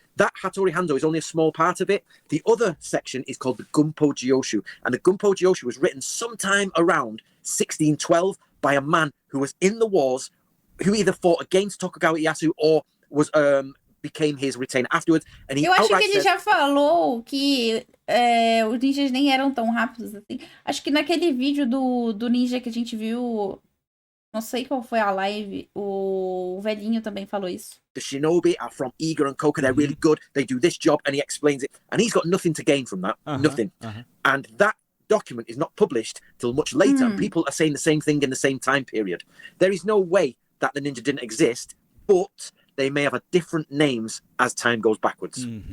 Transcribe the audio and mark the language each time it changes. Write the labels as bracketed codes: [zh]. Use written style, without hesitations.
[en] That Hattori Hanzo is only a small part of it. The other section is called the Gunpo Jiyoshu, and the Gunpo Jiyoshu was written sometime around 1612 by a man who was in the wars, who either fought against Tokugawa Ieyasu or was became his retainer afterwards. And he [pt] Eu acho que ele já falou que os ninjas nem eram tão rápidos assim. Acho que naquele vídeo do ninja que a gente viu, não sei qual foi a live, o velhinho também falou isso. [en] The shinobi are from Iga and Koka. They're really good. They do this job, and he explains it. And he's got nothing to gain from that. Nothing. And that document is not published till much later. And people are saying the same thing in the same time period. There is no way that the ninja didn't exist, but they may have different names as time goes backwards.